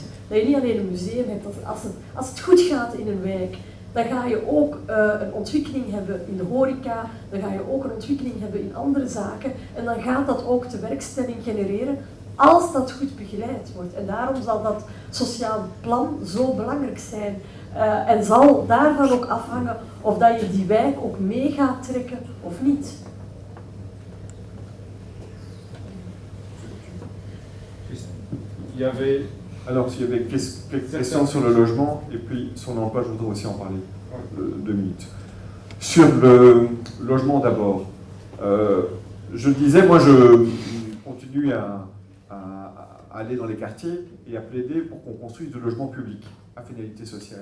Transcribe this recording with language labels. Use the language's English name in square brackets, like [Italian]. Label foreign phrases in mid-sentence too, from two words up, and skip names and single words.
[Dutch] Dat je niet alleen een museum hebt, als het goed gaat in een wijk, dan ga je ook een ontwikkeling hebben in de horeca, dan ga je ook een ontwikkeling hebben in andere zaken en dan gaat dat ook tewerkstelling genereren als dat goed begeleid wordt. En daarom zal dat sociaal plan zo belangrijk zijn en zal daarvan ook afhangen of dat je die wijk ook mee gaat trekken of niet. [French] Il y avait... Alors, s'il y avait quelques questions sur le logement et puis sur l'emploi, je voudrais aussi en parler 2 minutes. Sur le logement d'abord, je disais, moi je continue à aller dans les quartiers et à plaider pour qu'on construise du logement public à finalité sociale.